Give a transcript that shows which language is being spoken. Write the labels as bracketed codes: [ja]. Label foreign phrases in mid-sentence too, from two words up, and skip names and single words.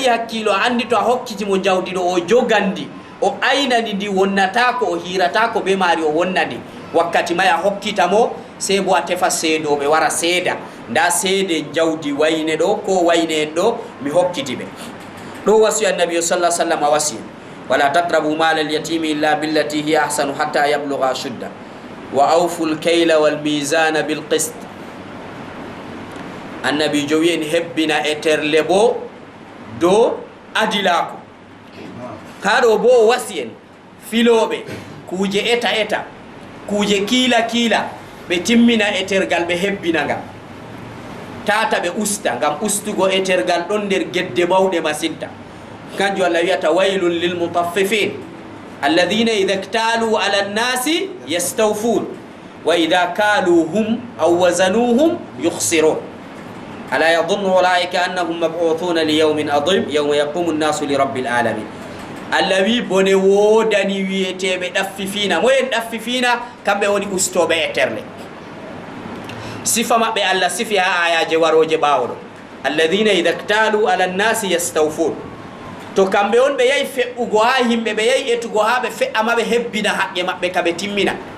[ff] hakkilo a andi to a hokkitimo jawdi ɗo o jogandi o aynani ndi wonnatako o hiratako be mari o wonnandi wakkati may a hokkitamo sey bo a tefa seedoɓe wara seeda nda seede jawdi wayne ɗo ko wayne en ɗo mi hokkitiɓe ɗo wasi annabi [ar] صلى سلم [ff] a wasi [ar] ولا تقربوا مال اليتيم إلا بالتي هي أحسن حتى يبلغ أشده وأوفوا الكيل والميزان بالقسط [ff] annabi jo wi en hebbina e terle bo do adilako kaɗo bo o wasi en filoɓe kuuje eta eta kuuje kiila kiila ɓe timmina e tergal ɓe hebbina ngam tata ɓe usta ngam ustugo e tergal ɗon nder gedde mawɗe masinta kanjum allah wiyata [ar] ويل للمطففين الذين إذا اكتالوا على الناس يستوفون وإذا كالوهم أو وزنوهم يخسرون ألا يظن أولئك أنهم مبعوثون ليوم عظيم يوم يقوم الناس لرب العالمين [ff] allah wi bone wodani wiyeteɓe ɗaffifina moyen ɗaffifina kamɓe woni ustoɓe e terle sifa maɓɓe allah sifi ha ayaje waroje ɓawoɗo [ar] الذين إذا اكتالوا على الناس يستوفون [ff] to kamɓe on ɓe yahi fe'ugo ha yimɓe ɓe yahi etugo ha ɓe fe'ama ɓe hebbina haqqe maɓɓe ka ɓe timmina